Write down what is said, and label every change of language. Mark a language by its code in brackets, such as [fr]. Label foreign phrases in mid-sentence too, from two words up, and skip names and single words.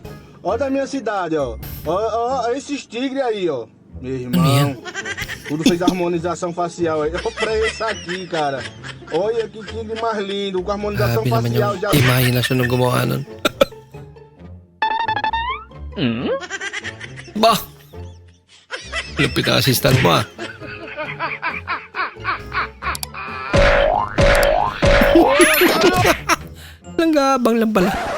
[pt] Ó da minha cidade, ó. Ó esses tigres aí, ó. Meu irmão. Tudo fez harmonização facial aí. Ó, pra esse aqui, cara. Olha que tigre mais lindo, com harmonização [tl] Grabe naman [pt] facial. [tl] yung imahinasyon ng gumawa nun. Bah! Lupit ang assistant mo ah. Langgabang lang pala.